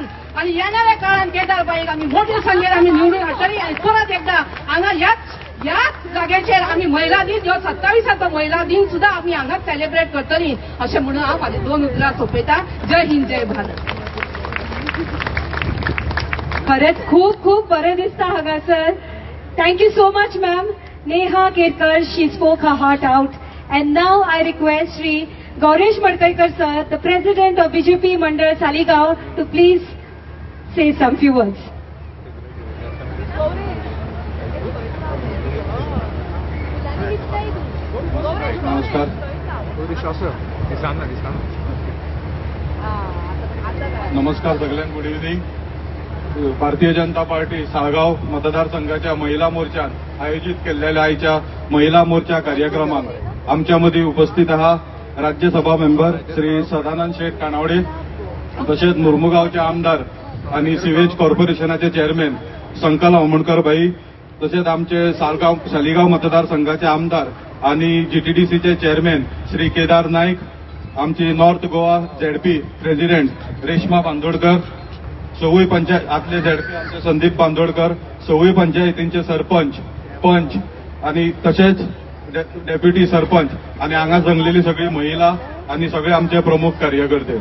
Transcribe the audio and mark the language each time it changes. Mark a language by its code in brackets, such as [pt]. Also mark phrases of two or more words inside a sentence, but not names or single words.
[kok] आणि येणाऱ्या काळान केदारबाईक आमी मोठ्या संख्येन आमी निवडून हाडटली आणि परत एकदा हांगा ह्याच जाग्याचेर आमी महिला दिन ह्यो 27 महिला दिन सुद्धा आमी हांगा सेलिब्रेट करतली अशें म्हणून हांव म्हाजी 2 उतरां सोंपयतां. जय हिंद, जय भारत. खरंच खूप खूप बरं दिसता हांगासर. [en] thank you so much ma'am. नेहा केरकर, she spoke her heart out. and now I request श्री गौरेश मडकईकर सर, the president of BJP मंडळ सालिगाव, to please say some few words. [mr] नमस्कार. नमस्कार सगळ्यांना. [en] good evening. [mr] भारतीय जनता पार्टी साळगाव मतदारसंघाच्या महिला मोर्चात आयोजित केलेल्या आयच्या महिला मोर्चा कार्यक्रमात आमच्यामध्ये उपस्थित आहात राज्यसभा मेंबर श्री सदानंद शेठ कानावडे, तसेच मुरमुगावचे आमदार आणि [en] sewage corporation chairman [mr] संकल आमोणकर भाई, तसेच आमचे सालिगाव मतदारसंघाचे आमदार आणि जीटीडीसीचे चेअरमॅन श्री केदार नाईक, आमची [en] North Goa ZP president [mr] रेश्मा बांदोडकर, सवई पंचायत आतले झेडपी आमचे संदीप बांदोडकर, सवई पंचायतींचे सरपंच, पंच आणि तसेच डेप्युटी सरपंच आणि हांगा जमलेली सगळी महिला आणि सगळे आमचे प्रमुख कार्यकर्ते.